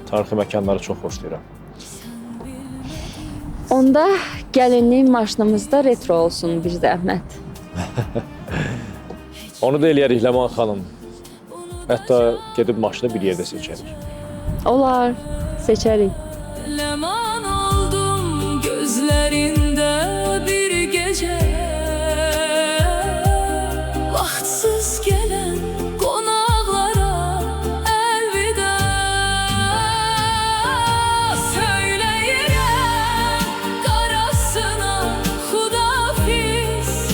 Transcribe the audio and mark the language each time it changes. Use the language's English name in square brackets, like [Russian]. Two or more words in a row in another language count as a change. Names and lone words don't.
[Azerbaijani] Tarixi məkanları çox xoşlayıram. Onda gəlinlik maşınımızda retro olsun bir zəhmət. Onu da eləyərik Ləman xanım. Hətta gedib maşını bir yerdə seçərik. Olar, seçərik. [Turkish] Leman oldum gözlerinde bir gece. Vaktsız gelen konaklara elveda. [Azerbaijani] Söyleyirem karasına hudafiz.